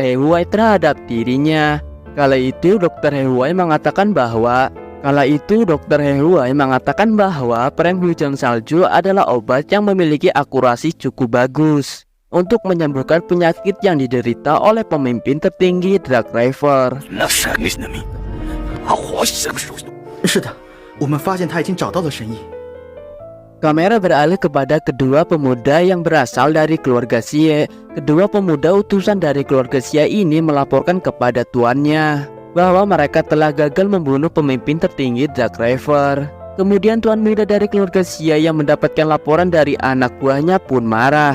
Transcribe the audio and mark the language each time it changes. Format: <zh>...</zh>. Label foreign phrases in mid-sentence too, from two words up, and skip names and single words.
<id>He Huai terhadap dirinya. Kala itu Dr. He Huai mengatakan bahwa prank hujan salju adalah obat yang memiliki akurasi cukup bagus untuk menyembuhkan penyakit yang diderita oleh pemimpin tertinggi Drag Raver.</id> <zh>是的，我们发现他已经找到了神医。</zh> <id>Kamera beralih kepada kedua pemuda yang berasal dari keluarga Xie. Kedua pemuda utusan dari keluarga Xie ini melaporkan kepada tuannya bahwa mereka telah gagal membunuh pemimpin tertinggi Drag Raver. Kemudian tuan muda dari keluarga Xie yang mendapatkan laporan dari anak buahnya pun marah.</id>